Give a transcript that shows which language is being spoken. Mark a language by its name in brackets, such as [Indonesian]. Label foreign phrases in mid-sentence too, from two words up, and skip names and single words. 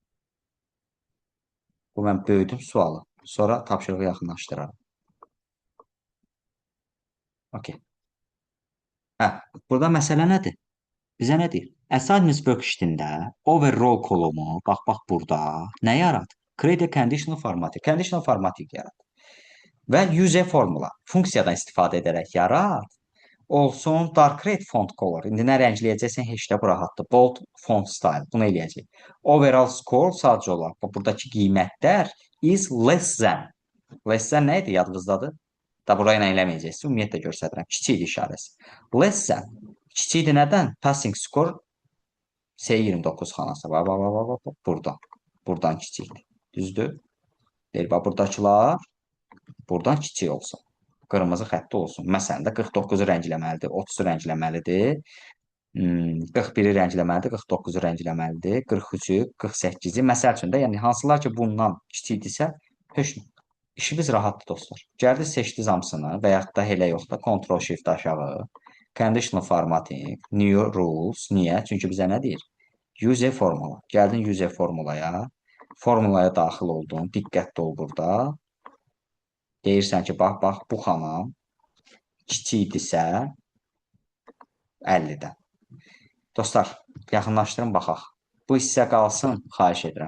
[Azerbaijani] Bu mən böyüdüm sualı. Sonra tapşırığı yaxınlaşdıraram. Okey. Burada məsələ nədir? Bizə nə deyir? Assignments worksheetində overall kolumu, bax burada nə yarat? [English] Create a conditional formatting. Conditional formatting [Azerbaijani] yarat. Və [English] use formula. [Azerbaijani] Funksiyadan istifadə edərək yarat. [English] Olsun dark red font color. [Azerbaijani] İndi nə rəngləyəcəksən heç də bu rahatdır. [English] Bold font style. [Azerbaijani] Bunu eləyəcək. [English] Overall score [Azerbaijani] sadəcə olaraq. Buradakı qiymətlər [English] is less than. Less than [Azerbaijani] nə idi? Yadınızdadır? Da buraya nə eləməyəcəksiniz. Ümumiyyətlə göstərirəm. Kiçik işarəsi. [English] Less than. [Azerbaijani] Kiçikdir nədən? [English] Passing score [Azerbaijani] S29 xanası. Buradan. Buradan kiçikdir. Düzdür? Deyir, buradakılar buradan kiçik olsun. Qırmızı xəttli olsun. Məsələn də 49-u rəngləməlidir, 30-u rəngləməlidir, 41-i rəngləməlidir, 49-u rəngləməlidir, 43-ü, 48-i. Məsəl üçün də, yəni hansılar ki bundan kiçikdirsə, işimiz rahatdır dostlar. Gəldiniz seçdiniz hamısını və yaxud da elə yox da Ctrl Shift aşağı. [English] Conditional formatting, new rules. [Azerbaijani] Niyə? Çünki bizə nə deyir? [English] Use formula. [Azerbaijani] Gəldin [English] use formulaya. [Azerbaijani] Formulaya daxil oldun. Diqqətli ol burada. Deyirsən ki, bax, bu xanam kiçikdirsə 50-dən. Dostlar, yaxınlaşdırın, baxaq. Bu hissə qalsın, xahiş edirəm.